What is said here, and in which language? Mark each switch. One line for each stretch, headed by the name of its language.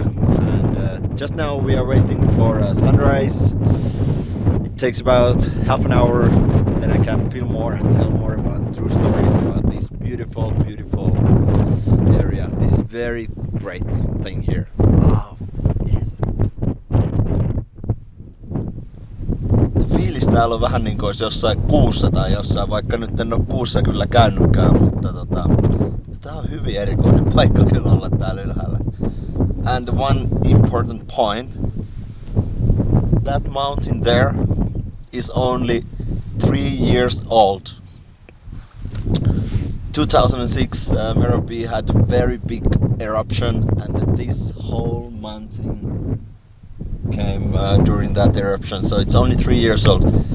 English: And just now we are waiting for sunrise. It takes about half an hour. Then I can film more and tell more about true stories about this beautiful area. This is very great thing here. Wow, yes.
Finnish: Fiilis täällä on vähän niin kuin olisi jossain kuussa tai jossain, vaikka nyt en ole kuussa kyllä käynytkään, mutta tää on hyvin erikoinen paikka kyllä olla täällä ylhäällä.
English: And one important point, that mountain there is only 3 years old. 2006 Merapi had a very big eruption and this whole mountain came during that eruption, so it's only 3 years old.